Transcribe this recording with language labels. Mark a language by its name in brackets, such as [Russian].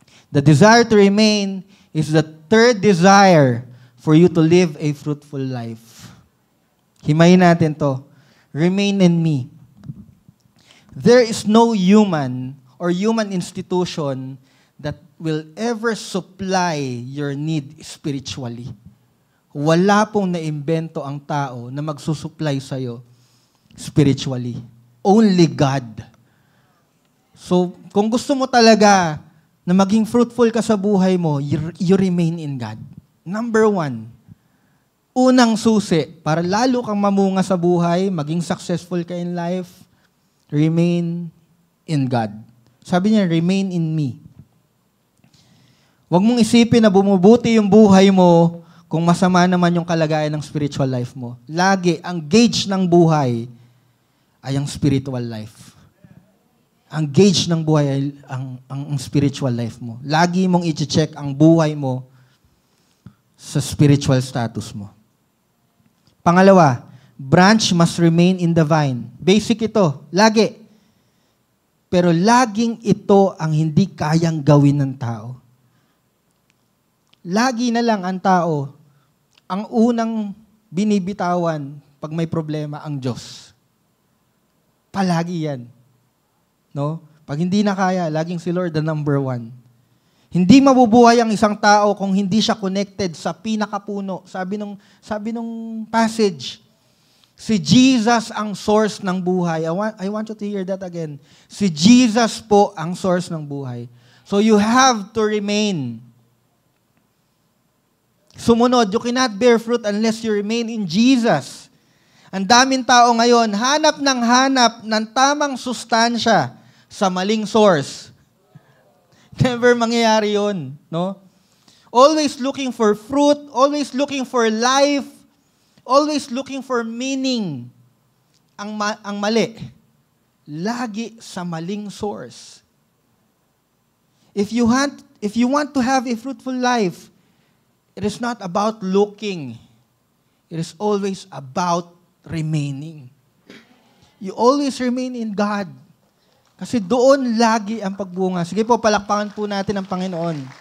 [English] The desire to remain is the third desire for you to live a fruitful life. [Filipino] Himayin natin to. [English] Remain in me. There is no human or human institution that will ever supply your need spiritually. [Filipino] Wala pong naimbento ang tao na magsusupply sa'yo spiritually. Only God. So, kung gusto mo talaga na maging fruitful ka sa buhay mo, [English] you remain in God. [Filipino] Number 1, unang susi, para lalo kang mamunga sa buhay, maging successful ka in life, [English] remain in God. [Filipino] Sabi niya, [English] remain in me. [Filipino] Huwag mong isipin na bumubuti yung buhay mo kung masama naman yung kalagayan ng spiritual life mo. Lagi, ang gauge ng buhay ay ang spiritual life. Ang gauge ng buhay ay ang spiritual life mo. Lagi mong i-check ang buhay mo sa spiritual status mo. [English] Pangalawa, branch must remain in the vine. [Filipino] Basic ito, lagi. Pero laging ito ang hindi kayang gawin ng tao. Lagi na lang ang tao, ang unang binibitawan pag may problema, ang Diyos. Palagi yan. No? Pag hindi na kaya, laging si Lord the number 1. Hindi mabubuhay ang isang tao kung hindi siya connected sa pinakapuno. Sabi nung passage, si Jesus ang source ng buhay. [English] I want you to hear that again. [Filipino] Si Jesus po ang source ng buhay. [English] So you have to remain. Sumunod, you cannot bear fruit unless you remain in Jesus. [Filipino] Ang daming tao ngayon, hanap ng tamang sustansya sa maling source. Never mangyayari yun, no? [English] Always looking for fruit, always looking for life, always looking for meaning. [Filipino] Ang mali, lagi sa maling source. [English] If you want to have a fruitful life, it is not about looking. It is always about remaining. You always remain in God. [Filipino] Kasi doon lagi ang pagbunga. Sige po, palakpakan po natin ang Panginoon.